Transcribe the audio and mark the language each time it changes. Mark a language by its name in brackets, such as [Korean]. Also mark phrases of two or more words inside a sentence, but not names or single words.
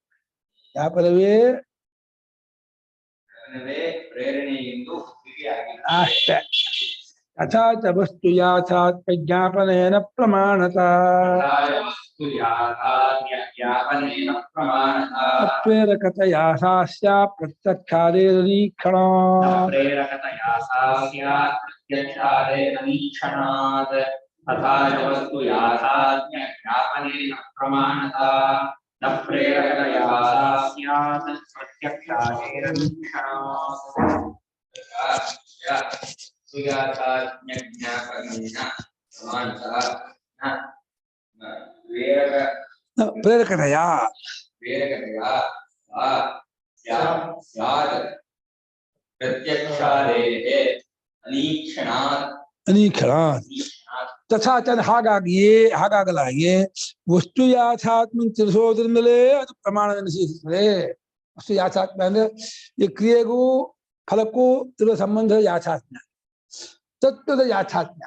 [Kannada] ಪ್ರೇರಣೆ ಎಂದು ಅಷ್ಟೇ. [Sanskrit] ಯಥಾಚ ವಸ್ತು ಯಾಥಾತ್ಮ ಜ್ಞಾಪನೇನ ಪ್ರಮಾಣತ ಪ್ರೇರಕತಯಾ ಸಾಸ್ಯ ಪ್ರತ್ಯಕ್ಷಾದೇರೀಕ್ಷಣ तथा वस्तु याथात्म्य ज्ञापनेन प्रमाणता न प्रेरकतया स्यात् प्रत्यक्षादेन वीक्षणात् सुयाथात्म्य ज्ञापनेन प्रमाणता न प्रेरकतया स्यात् प्रत्यक्षादेः ಅನೀಕ್ಷಣಾತ್ ತಥಾಚ [Kannada] ಹಾಗಾಗಲಾಗಿ ವಸ್ತು ಯಾಥಾತ್ಮ ತಿಳಿಸೋದ್ರಿಂದಲೇ ಅದು ಪ್ರಮಾಣವೆನಿಸುತ್ತದೆ. ವಸ್ತು ಯಾಥಾತ್ಮ ಅಂದ್ರೆ ಈ ಕ್ರಿಯೆಗೂ ಫಲಕ್ಕೂ ಇರುವ ಸಂಬಂಧದ ಯಾಥಾತ್ಮ್ಯ, ತತ್ವದ ಯಾಥಾತ್ಮ್ಯ.